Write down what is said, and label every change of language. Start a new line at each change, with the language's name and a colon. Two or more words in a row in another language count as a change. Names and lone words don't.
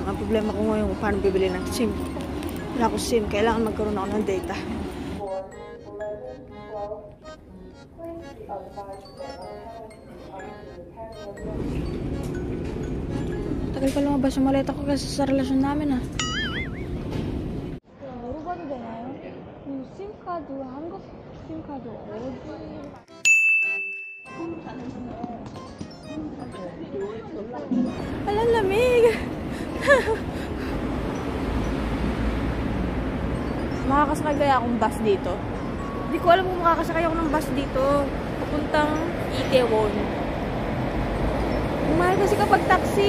Filipino: Ang problema ko ngayon kung paano bibili ng SIM. Wala akong SIM. Kailangan magkaroon ako ng data. Tagal pa lumabas yung maleta ko kasi sa relasyon namin
Korean: 물어봐도 되나요? SIM 카드, 한국 SIM 카드 어디?
Filipino: Alang lamig! Makakasakay kaya akong bus dito? Hindi ko alam kung makakasakay ako ng bus dito. Papuntang Itaewon. Mahal kasi kapag taxi.